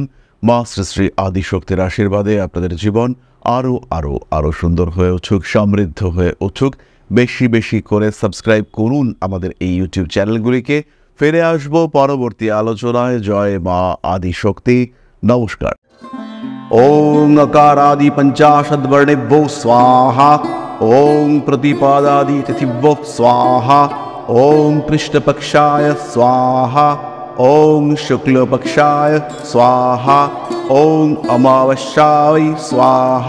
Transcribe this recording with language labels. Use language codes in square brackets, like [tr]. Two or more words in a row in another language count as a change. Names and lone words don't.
[bn] মা শ্রী শ্রী আদিশক্তির আশীর্বাদে আপনাদের জীবন আরো আরো আরো সুন্দর হয়ে উঠুক, সমৃদ্ধ হয়ে উঠুক। বেশি বেশি করে সাবস্ক্রাইব করুন আমাদের এই ইউটিউব চ্যানেলগুলিকে। ফিরে আসবো পরবর্তী আলোচনায়। জয় মা আদিশক্তি। নমস্কার। [sa] ओम अकारादि पंचाशद्वर्णेभ्यो स्वाहा। ओम प्रतिपादादि तिथिभ्यो स्वाहा। ओम कृष्णपक्षाय स्वाहा। ओम शुक्लपक्षाय स्वाहा। ओम अमावस्याय स्वाहा।